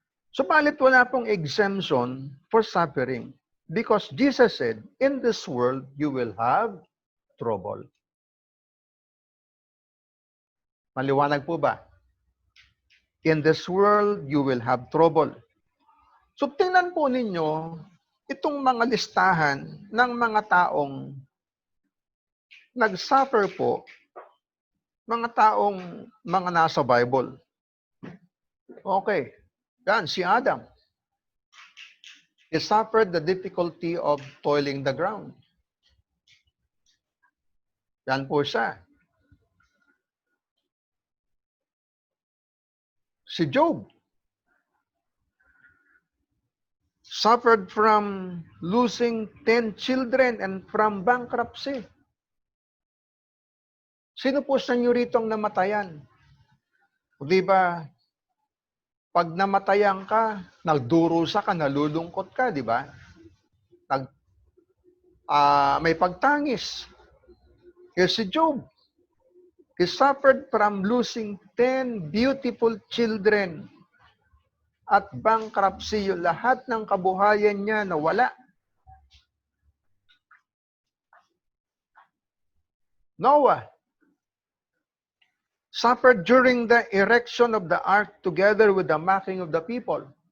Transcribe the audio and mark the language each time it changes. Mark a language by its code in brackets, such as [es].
[tl] Subalit wala pong [en] exemption for suffering because Jesus said, in this world, you will have trouble. [tl] Maliwanag po ba? [en] In this world, you will have trouble. [tl] So, tingnan po ninyo itong mga listahan ng mga taong nag-suffer po, mga taong mga nasa Bible. Okay. Yan, si Adam. [en] He suffered the difficulty of toiling the ground. [tl] Yan po siya. [en] Si Job suffered from losing 10 children and from bankruptcy. [tl] Sino po sa inyo rito ang namatayan? O di ba, pag namatayan ka, nagdurusa ka, nalulungkot ka, di ba? May pagtangis. Kaya si Job, [en] He suffered from losing 10 beautiful children at bankruptcy. [tl] Lahat ng kabuhayan niya nawala. [en] Noah suffered during the erection of the ark together with the mocking of the people.